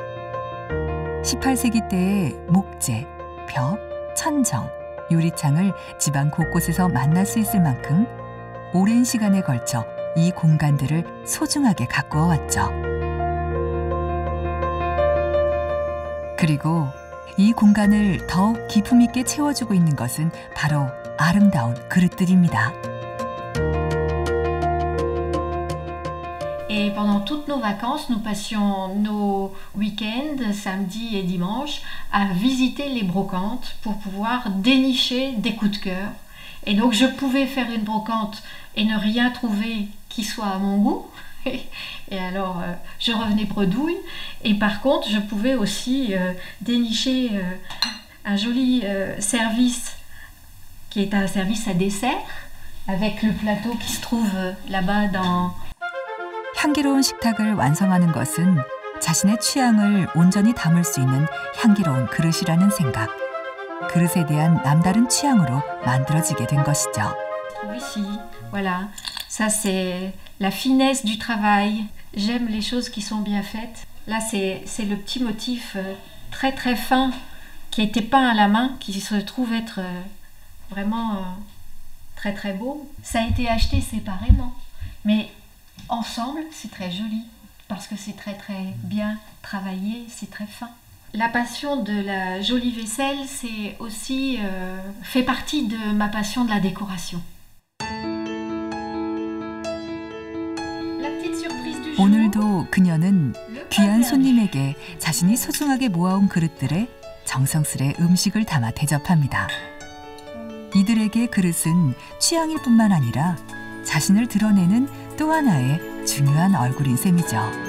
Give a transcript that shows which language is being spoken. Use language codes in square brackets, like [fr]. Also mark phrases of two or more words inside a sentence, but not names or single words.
[ko] 18세기 때의 목재, 벽, 천정, 유리창을 집안 곳곳에서 만날 수 있을 만큼 오랜 시간에 걸쳐 이 공간들을 소중하게 가꾸어 왔죠. 그리고 이 공간을 더욱 기품 있게 채워주고 있는 것은 바로 아름다운 그릇들입니다. [fr] Et pendant toutes nos vacances, nous passions nos week-ends, samedi et dimanche, à visiter les brocantes pour pouvoir dénicher des coups de cœur. Et donc je pouvais faire une brocante et ne rien trouver qui soit à mon goût. Et alors je revenais bredouille. Et par contre, je pouvais aussi dénicher un joli service qui est un service à dessert avec le plateau qui se trouve là-bas dans... [ko] 향기로운 식탁을 완성하는 것은 자신의 취향을 온전히 담을 수 있는 향기로운 그릇이라는 생각. 그릇에 대한 남다른 취향으로 만들어지게 된 것이죠. [fr] Ici, voilà. Ça c'est la finesse du travail. J'aime les choses qui sont bien faites. Là c'est le petit motif très très fin qui a été peint à la main, qui se trouve être vraiment très très beau. Ça a été acheté séparément, mais ensemble, c'est très joli parce que c'est très très bien travaillé, c'est très fin. La passion de la jolie vaisselle, c'est aussi fait partie de ma passion de la décoration. La petite surprise du jour. [ko] 오늘도 그녀는 귀한 손님에게 자신이 소중하게 모아온 그릇들에 정성스레 음식을 담아 대접합니다. 이들에게 그릇은 취향일 뿐만 아니라 자신을 드러내는 또 하나의 중요한 얼굴인 셈이죠.